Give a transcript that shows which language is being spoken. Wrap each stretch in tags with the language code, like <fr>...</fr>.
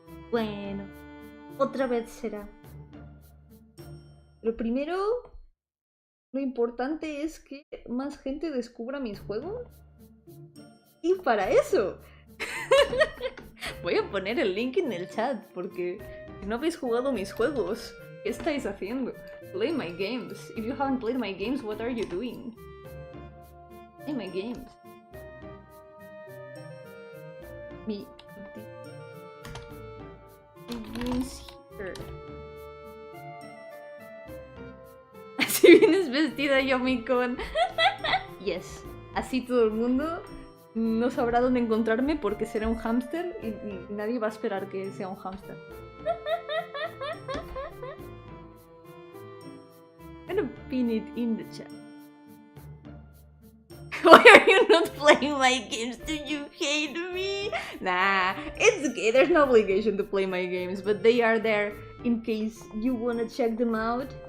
<es>Bueno, otra vez será. Pero primero, lo importante es que más gente descubra mis juegos. Y para eso voy a poner el link en el chat, porque si no habéis jugado mis juegos, ¿qué estáis haciendo?</es> <en>Play my games. If you haven't played my games, what are you doing? Play my games. Me games here.</en> <es>Así vienes vestida, Yomi-con. Yes. Así todo el mundo no sabrá dónde encontrarme porque será un hámster y nadie va a esperar que sea un hámster.</es> <en>I'm gonna pin it in the chat. Why are you not playing my games? Do you hate me? Nah, it's okay. There's no obligation to play my games, but they are there in case you wanna check them out.</en>